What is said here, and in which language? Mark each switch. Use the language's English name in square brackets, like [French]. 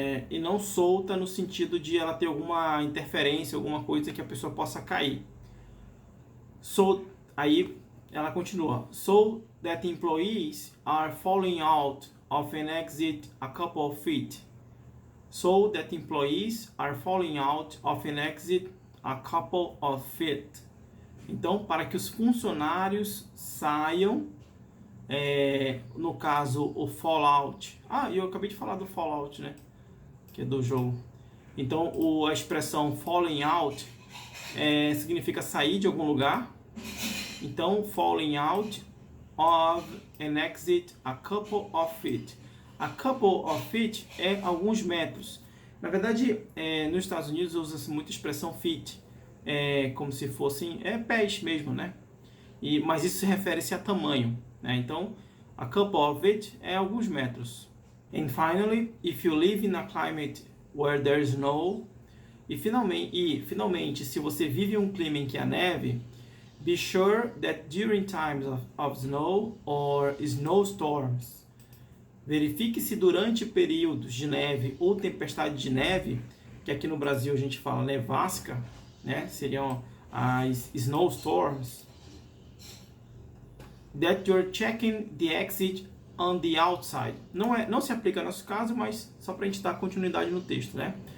[Portuguese] E não solta no sentido de ela ter alguma interferência, alguma coisa que a pessoa possa cair. So, aí ela continua. [English] So that employees are falling out of an exit a couple of feet. So that employees are falling out of an exit a couple of feet. [Portuguese] Então, para que os funcionários saiam, no caso, o fallout. Eu acabei de falar do fallout, né? Que é do jogo. Então, a expressão falling out significa sair de algum lugar. Então, [English] falling out of an exit a couple of feet. A couple of feet [Portuguese] é alguns metros. Na verdade, nos Estados Unidos usa-se muito a expressão feet. Como se fossem pés mesmo, né? Mas isso refere-se a tamanho, né? Então, [English] a couple of feet [Portuguese] é alguns metros. [English] And finally, if you live in a climate where there is snow, [Portuguese] e finalmente, se você vive em um clima em que há neve, [English] be sure that during times of snow or snowstorms, [Portuguese] verifique se durante períodos de neve ou tempestade de neve, que aqui no Brasil a gente fala nevasca, né? Seriam as [English] snowstorms, that you're checking the exit on the outside. [Portuguese] Não se aplica no nosso caso, mas só para a gente dar continuidade no texto, né?